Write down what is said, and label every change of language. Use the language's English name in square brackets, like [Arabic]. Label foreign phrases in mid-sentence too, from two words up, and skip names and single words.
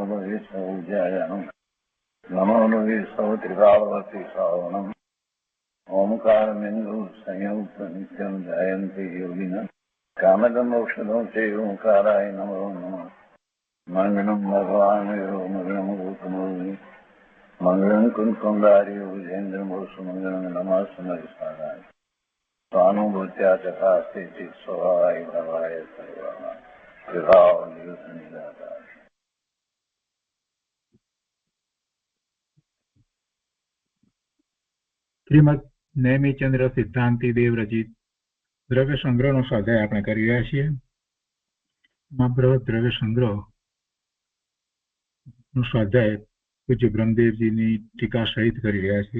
[Sanskrit] लोये सौज्यायाम् नमो लोये सौत्रिकावती सावनम् ओंकारमिन्दु संयुक्त नित्यं जयन्ति योगिनः कामदमोक्षदं च ओंकाराय नमो नमः मङ्गलं भगवान् मङ्गलं गौतमोनि मङ्गलं कुन्कुण्डारि विजेन्द्रमोसुमङ्गलं नमः सुमरिसाराय स्वानुभूत्या चकास्ते स्वभावाय भवाय सर्वाः विभाव निदाता। [Gujarati] શ્રીમદ નેમિચંદ્ર સિદ્ધાંતિ દેવ રચિત દ્રવ્ય સંગ્રહનો સ્વાધ્યાય આપણે કરી રહ્યા છીએ. બૃહદ દ્રવ્ય સંગ્રહ નો સ્વાધ્યાય પૂજ્ય બ્રહ્મદેવજીની ટીકા સહિત કરી રહ્યા છીએ.